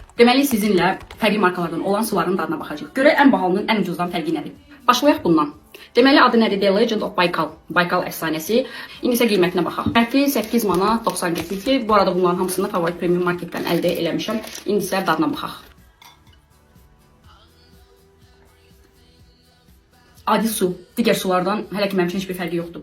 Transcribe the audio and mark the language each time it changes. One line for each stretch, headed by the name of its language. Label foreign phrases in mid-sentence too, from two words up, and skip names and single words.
Azerbaijani: Deməli sizinlə fərqli markalardan olan suların dadına baxacağıq. Görək ən bahalının ən ucuzdan fərqi nədir? Başlayaq bundan. Deməli adı nədir?
English: The Legend of Baykal.
Azerbaijani: Baykal əfsanəsi. İndi isə qiymətinə baxaq. Qiyməti 8 manat 90 qəpikdir. Bu arada bunların hamısını Favorit Premium Marketdən əldə eləmişəm. İndi isə dadına baxaq. Adi su, digər sulardan hələ ki mənim üçün heç bir fərqi yoxdur.